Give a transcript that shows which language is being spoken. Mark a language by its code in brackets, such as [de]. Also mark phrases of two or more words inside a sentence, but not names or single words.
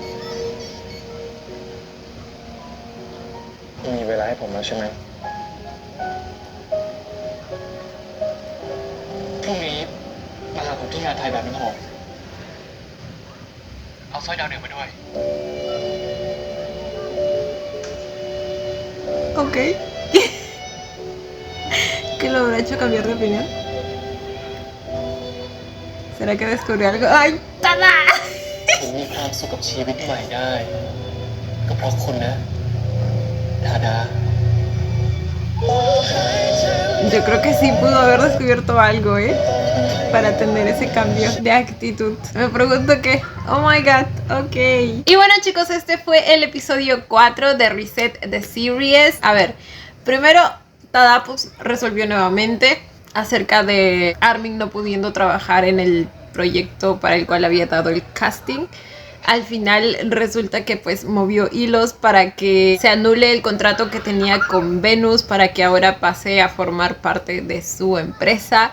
[th] มีเวลาให้ผมแล้วใช่ไหมพรุ่งนี้มาหาผมที่งานไทยแบบน้ำหอมเอาสร้อยดาวเหนือมาด้วย [es] Ok. ¿Qué lo habrá hecho cambiar de opinión? ¿Será que descubrió algo? ¡Ay, tada! [th] ผมมีความสุขกับชีวิตใหม่ได้ ก็เพราะคุณนะ ทาดา [es] Yo creo que sí pudo haber descubierto algo, para tener ese cambio de actitud. Me pregunto qué. [en] Oh my god, [es] ok. Y bueno, chicos, este fue el episodio 4 de Reset the Series. A ver, primero Tada pues resolvió nuevamente acerca de Armin no pudiendo trabajar en el proyecto para el cual había dado el casting. Al final resulta que pues movió hilos para que se anule el contrato que tenía con Venus, para que ahora pase a formar parte de su empresa.